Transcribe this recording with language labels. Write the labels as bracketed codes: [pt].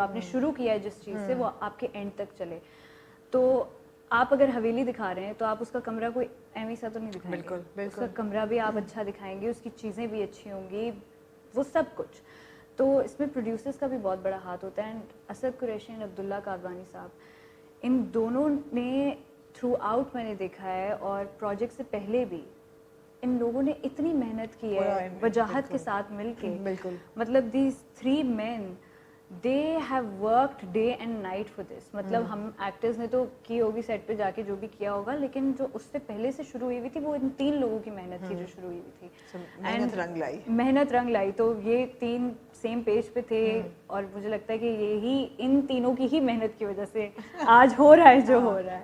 [ur] جو آپ نے شروع کیا ہے جس چیز سے وہ آپ کے اینڈ تک چلے. تو آپ اگر حویلی دکھا رہے ہیں تو آپ اس کا کمرہ کوئی ایویں سا تو نہیں دکھائیں گے, اس کا کمرہ بھی آپ اچھا دکھائیں گے, اس کی چیزیں بھی اچھی ہوں گی, وہ سب کچھ. تو اس میں پروڈیوسرز کا بھی بہت بڑا ہاتھ ہوتا ہے. اینڈ اسد قریشی اور عبداللہ کاروانی صاحب, ان دونوں نے تھرو آؤٹ میں نے دیکھا ہے, اور پروجیکٹ سے پہلے بھی ان لوگوں نے اتنی محنت کی ہے وجاہت کے ساتھ مل کے. [en] مطلب these 3 men they have worked day and night for this. [ur] مطلب ہم ایکٹرز نے تو کی ہوگی سیٹ پہ جا کے جو بھی کیا ہوگا, لیکن جو اس سے پہلے سے شروع ہوئی ہوئی تھی وہ ان 3 لوگوں کی محنت تھی جو شروع ہوئی ہوئی تھی. محنت رنگ لائی. تو یہ 3 سیم پیج پہ تھے, اور مجھے لگتا ہے کہ یہی ان تینوں کی ہی محنت کی وجہ سے آج ہو رہا ہے جو ہو رہا ہے.